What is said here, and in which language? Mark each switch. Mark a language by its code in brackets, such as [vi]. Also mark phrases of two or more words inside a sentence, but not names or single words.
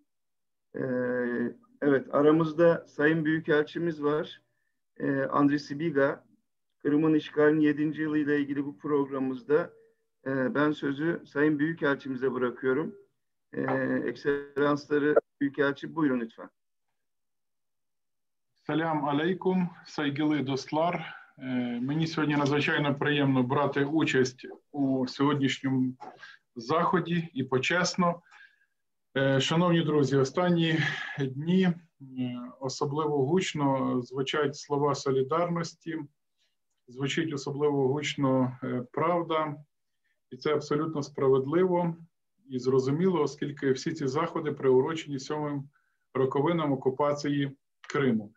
[tr] Evet, aramızda Sayın Büyükelçimiz var. Andriy Sibiga. Kırım'ın işgalinin 7. yılıyla ilgili bu programımızda ben sözü Sayın Büyükelçimize bırakıyorum. Ekselansları Büyükelçi, buyurun lütfen. [ar] سلام عليكم, [tr] saygılı dostlar. [uk] Мені сьогодні надзвичайно приємно брати участь у сьогоднішньому заході і почесно. Шановні друзі, останні дні особливо гучно звучать слова солідарності, звучить особливо гучно правда, і це абсолютно справедливо і зрозуміло, оскільки всі ці заходи приурочені 7-м роковинам окупації Криму.